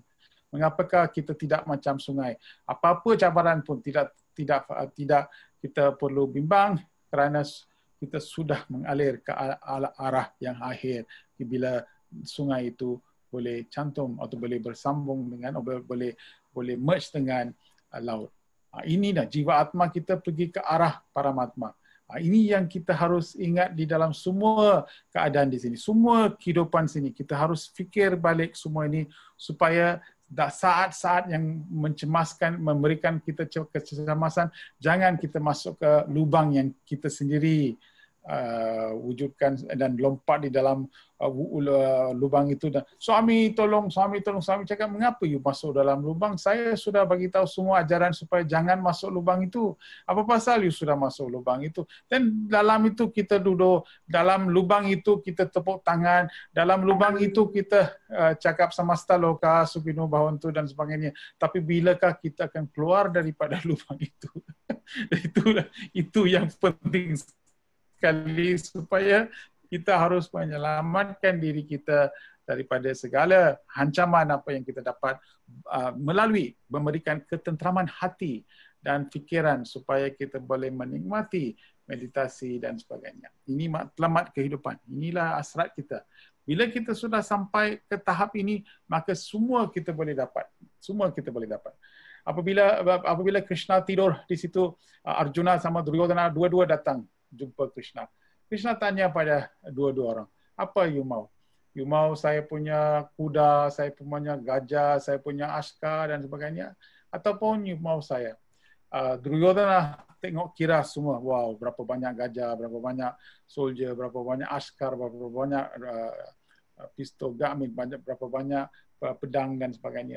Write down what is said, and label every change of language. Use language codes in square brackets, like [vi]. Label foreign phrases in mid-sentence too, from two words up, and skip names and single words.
[ms] Mengapakah kita tidak macam sungai? Apa-apa cabaran pun tidak kita perlu bimbang, kerana kita sudah mengalir ke arah yang akhir bila sungai itu boleh cantum atau boleh bersambung dengan, boleh merge dengan laut. Ini dah jiwa atma kita pergi ke arah Paramatma. Ini yang kita harus ingat di dalam semua keadaan di sini, semua kehidupan sini. Kita harus fikir balik semua ini supaya saat-saat yang mencemaskan, memberikan kita kecemasan, jangan kita masuk ke lubang yang kita sendiri wujudkan dan lompat di dalam lubang itu. Dan suami tolong, suami cakap, mengapa you masuk dalam lubang? Saya sudah bagi tahu semua ajaran supaya jangan masuk lubang itu. Apa pasal you sudah masuk lubang itu? Dan dalam itu kita duduk, dalam lubang itu kita tepuk tangan, dalam lubang itu kita cakap [sa] samasta loka, Sukino Bhavantu [ms] dan sebagainya. Tapi bilakah kita akan keluar daripada lubang itu? Itu yang penting sekali, supaya kita harus menyelamatkan diri kita daripada segala ancaman apa yang kita dapat melalui memberikan ketentraman hati dan fikiran supaya kita boleh menikmati meditasi dan sebagainya. Ini matlamat kehidupan. Inilah hasrat kita. Bila kita sudah sampai ke tahap ini, maka semua kita boleh dapat. Semua kita boleh dapat. Apabila Krishna tidur di situ, Arjuna sama Duryodhana dua-dua datang jumpa Krishna. Krishna tanya pada dua-dua orang, apa you mau? You mau saya punya kuda, saya punya gajah, saya punya askar dan sebagainya? Ataupun you mau saya? Duryodhana tengok kira semua, wow, berapa banyak gajah, berapa banyak soldier, berapa banyak askar, berapa banyak pistol gamin, berapa banyak pedang dan sebagainya.